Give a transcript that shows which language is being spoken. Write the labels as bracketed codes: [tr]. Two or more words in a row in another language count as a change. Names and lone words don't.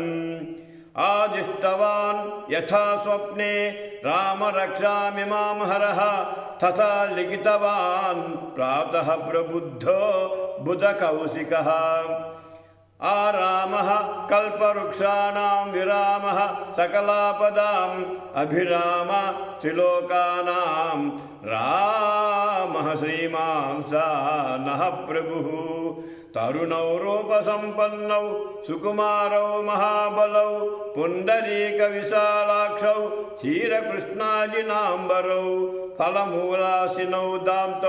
[sa] आदिष्टवान् यथा स्वप्ने रामरक्षामिमां हरः तथा लिखितवान् प्रातः प्रबुद्धो बुधकौशिकः। आरामः कल्पवृक्षाणां विरामः सकलापदाम् अभिराम त्रिलोकानां రామః శ్రీమాన్ స నః ప్రభుః తరుణౌ రూపసంపన్నౌ సుకుమారౌ మహాబలౌ పుండరీక విశాలాక్షౌ క్షీరకృష్ణాజినాంబరౌ ఫలమూలాసినౌ దాంతౌ